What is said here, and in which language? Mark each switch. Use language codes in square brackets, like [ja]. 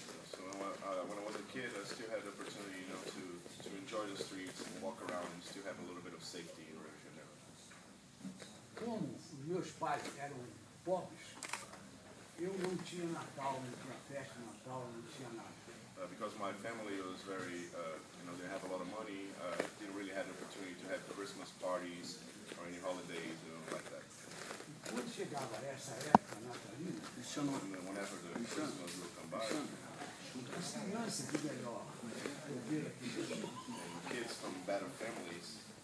[en] So when I was a kid, I still had the opportunity, to enjoy the streets and walk around and still have a little bit of safety in Rio de Janeiro. [pt] Como os meus pais eram pobres, eu não tinha Natal, não tinha festa de Natal, não tinha nada. [en] Because my family was very, they have a lot of money, didn't really have the opportunity to have Christmas parties or any holidays, like that. [pt] Quando chegava essa época natalina, [en] Whenever the Christmas would come by, [pt] as crianças de melhor poder aquisitivo [en] kids from better families